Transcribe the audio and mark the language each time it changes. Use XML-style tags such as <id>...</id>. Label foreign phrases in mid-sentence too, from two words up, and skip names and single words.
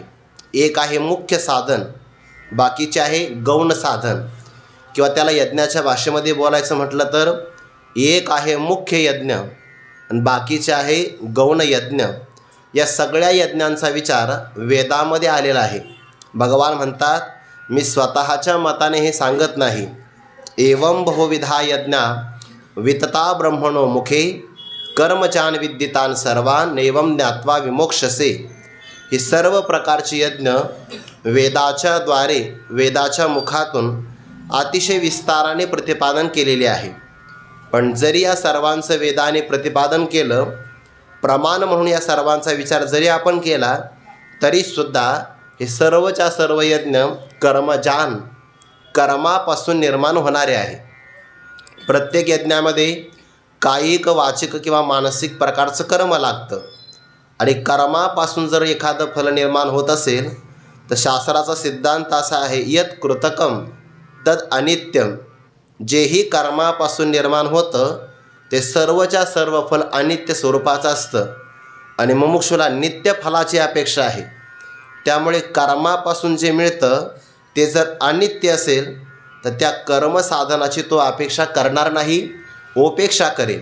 <mr>एक आहे मुख्य साधन, बाकीचे आहे गौण साधन, किंवा त्याला यज्ञाच्या भाषेमध्ये बोलायचं म्हटलं तर एक आहे मुख्य यज्ञ आणि बाकीचे आहे गौण यज्ञ। या सगळ्या यज्ञांचा विचार वेदामध्ये आलेला आहे। भगवान म्हणतात, मी स्वतःच्या मताने हे सांगत नाही।</mr> <sa>एवं बहुविधा यज्ञा वितता ब्रह्मणो मुखे। कर्मचान विद्यितान सर्वान नैवं ज्ञात्वा विमोक्षसे।</sa> <mr>ही सर्व प्रकारची यज्ञ वेदाच्या द्वारे वेदाच्या मुखातून अतिशय विस्ताराने प्रतिपादन केलेले आहे। पण जरी या सर्वांचं वेदाने प्रतिपादन केलं, प्रमाण म्हणून या सर्वांचा विचार जरी आपण केला, तरीसुद्धा हे सर्वच्या सर्व यज्ञ कर्मजान कर्मापासून निर्माण होणारे आहे। प्रत्येक यज्ञामध्ये कायिक वाचिक किंवा मानसिक प्रकारचं कर्म लागतं, आणि कर्मापासून जर एखादं फल निर्माण होत असेल तर शास्त्राचा सिद्धांत असा आहे,</mr> <sa>यत् कृतकम तद अनित्यम।</sa> <mr>जेही कर्मापासून निर्माण होतं ते सर्वच्या सर्व फल अनित्य स्वरूपाचं असतं, आणि मुमुक्षुला नित्य फलाची अपेक्षा आहे। त्यामुळे कर्मापासून जे मिळतं ते जर अनित्य असेल तर त्या कर्मसाधनाची तो अपेक्षा करणार नाही, उपेक्षा करेल।</mr>